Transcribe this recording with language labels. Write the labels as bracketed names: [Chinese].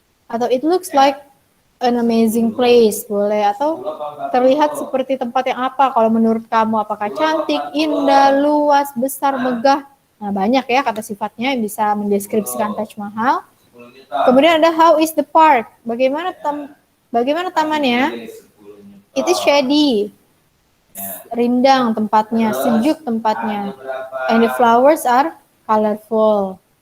[English] Atau it looks like an amazing place, boleh. [Indonesian] Atau terlihat seperti tempat yang apa, kalau menurut kamu, apakah cantik, indah, luas, besar, megah. Nah, banyak ya kata sifatnya yang bisa mendeskripsikan Taj Mahal. Kemudian ada [English] how is the park? [Indonesian] Bagaimana tamannya? [English] It is shady. [Indonesian] Rindang tempatnya, sejuk tempatnya. [English] And the flowers are colorful.